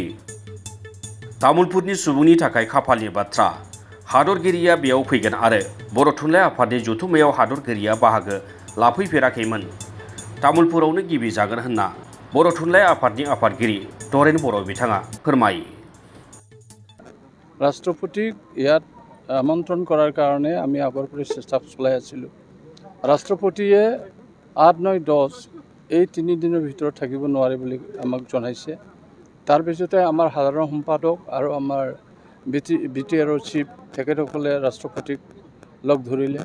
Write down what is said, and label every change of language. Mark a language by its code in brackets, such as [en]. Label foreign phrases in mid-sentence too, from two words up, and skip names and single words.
[brx] तामुलपुरनि सुबुंनि थाखाय खाफालनि बाथ्रा, हादरगिरिया बेयाव फैगोन आरो बर' थुनलाइ आफादनि जथुम्मायाव हादरगिरिया बाहागो लाफैफेराखैमोन। तामुलपुरावनो गिबि जागोन होनना बर' थुनलाइ आफादनि आफादगिरि तरेन बर' बिथाङा फोरमायो। [as] ৰাষ্ট্ৰপতিক ইয়াত আমন্ত্ৰণ কৰাৰ কাৰণে আমি আগৰ পৰা চেষ্টা চলাই আছিলোঁ। ৰাষ্ট্ৰপতিয়ে 8, 9, 10 এই 3 দিনৰ ভিতৰত থাকিব নোৱাৰে বুলি আমাক জনাইছে। তাৰপিছতে আমাৰ সাধাৰণ সম্পাদক আৰু আমাৰ বিটিআৰৰ চিফ তেখেতসকলে ৰাষ্ট্ৰপতিক লগ ধৰিলে।